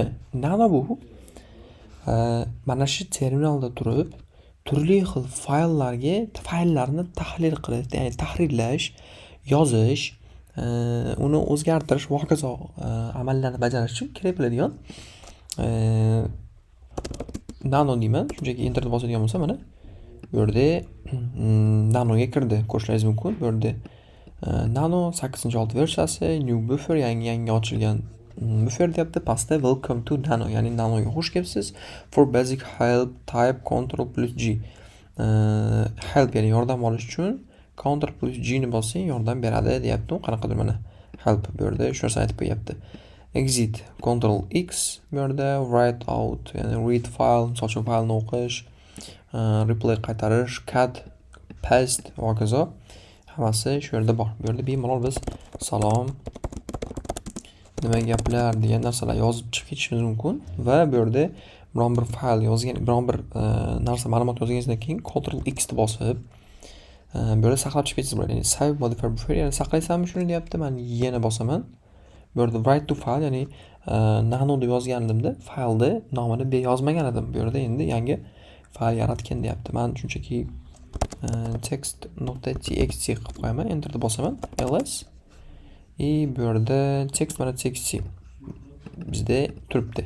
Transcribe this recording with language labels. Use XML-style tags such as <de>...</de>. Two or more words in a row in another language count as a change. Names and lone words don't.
<uz>Nano bu mana shu terminalda turib, turli xil fayllarni tahlil qilish, ya'ni tahrirlash, yozish, uni o'zgartirish va hokazo amallarni bajarish uchun kerak bo'ladigan nano deyman. Shunchaki enterni bosadigan bo'lsam, mana bu yerda nanoga kirdi. Ko'rishingiz mumkin. Bu yerda nano 8-6 versiyasi,</uz> <en>new buffer,</en> <uz>yangi ochilgan buffer deyapti.</uz> <en>Pastda welcome to nano,</en> <uz>ya'ni nanoga xush kelibsiz.</uz> <en>For basic help type Ctrl plus G.</en> <uz>Help, ya'ni yordam olish uchun Ctrl plus G ni bossang yordam beradi deyapti. Qanaqadir mana help bu yerda shu narsani aytib qo'yapti.</uz> <en>Exit Ctrl X</en> <uz>bu yerda</uz> <en>write out,</en> <uz>ya'ni</uz> <en>read file,</en> <uz>misol uchun faylni o'qish, replay qaytarish,</uz> <en>cut, paste</en> <uz>va hokazo hammasi shu yerda bor. Bu yerda bemalol biz salom, nima gaplar degan narsalar yozib chiqib ketishimiz mumkin va bu yerda biron bir fayl yozgan, biron bir narsa ma'lumot yozganingizdan keyin Ctrl X ni bosib bu yerda saqlab chiqib ketsangiz bo'ladi. Ya'ni</uz> <en>save modify buffer,</en> <uz>ya'ni saqlaysanmi shuni deyapti. Men yana bosaman. Bu yerda</uz> <en>write to file,</en> <uz>ya'ni nano deb yozganimda faylni nomini yozmagan edim. Bu yerda endi yangi fayl yaratgan deyapti. Men shunchaki text.txt qilib qo'yaman. Enterni bosaman. ls bu yerda text.txt bizda turibdi.</uz>